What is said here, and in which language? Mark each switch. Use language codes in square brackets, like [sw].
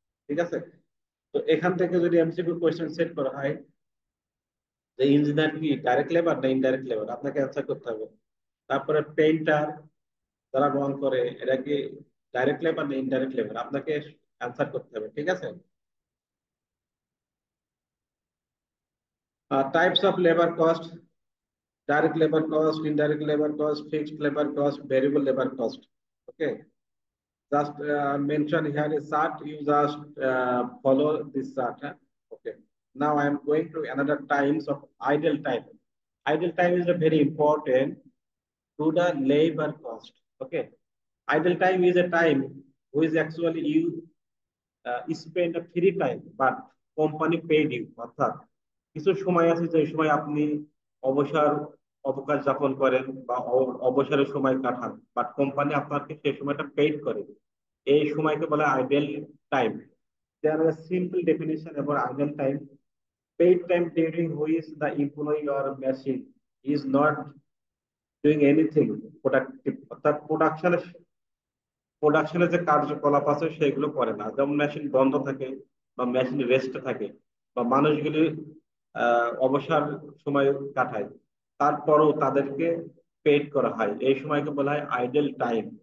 [bn] ঠিক আছে, তো এখান থেকে যদি এমসিকিউ কোয়েশ্চেন সেট করা হয় যে ইঞ্জিনিয়ার কি ডাইরেক্ট লেবার না ইনডাইরেক্ট লেবার, আপনাকে অ্যান্সার করতে হবে। তারপরে পেইন্টার যারা রং করে এরা কি ডাইরেক্ট লেবার না ইনডাইরেক্ট লেবার, আপনাকে অ্যান্সার করতে হবে। ঠিক আছে, [en] Types of labour cost: direct labor cost, indirect labor cost, fixed labor cost, variable labor cost. Okay, just mention here a chart. You just follow this chart. Huh? Okay. Now I am going to another times of idle time. Idle time is a very important to the labor cost. Okay. Idle time is a time which actually you spend a free time, but company paid you. [bn] অর্থাৎ কিছু সময় আছে যে সময় আপনি অবসর অবকাশ যাপন করেন বা অবসরের সময় কাটান, বাট কোম্পানি আপনাকে সেই সময়টা পেইড করে। এই সময়কে বলে ideal time. [en] There is a simple definition about idle time: paid time during which the employee or machine is not doing anything productive, [bn] অর্থাৎ প্রোডাকশনে যে কার্যকলাপ আছে সেগুলো করে না, যেমন মেশিন বন্ধ থাকে বা মেশিন রেস্টে থাকে বা মানুষগুলি অবসর সময় কাটায়, তারপরও তাদেরকে পেড করা হয়, এই সময়কে বলা হয় আইডল টাইম।